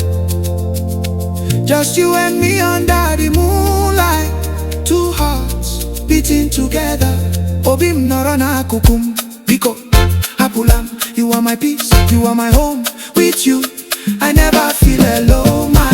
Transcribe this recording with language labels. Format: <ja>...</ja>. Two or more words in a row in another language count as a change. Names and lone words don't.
<en>Just you and me under the moonlight. Two hearts beating together.</en> <ig>Obim norona kukum biko hapulam.</ig> <en>You are my peace, you are my home. With you, I never feel alone.</en>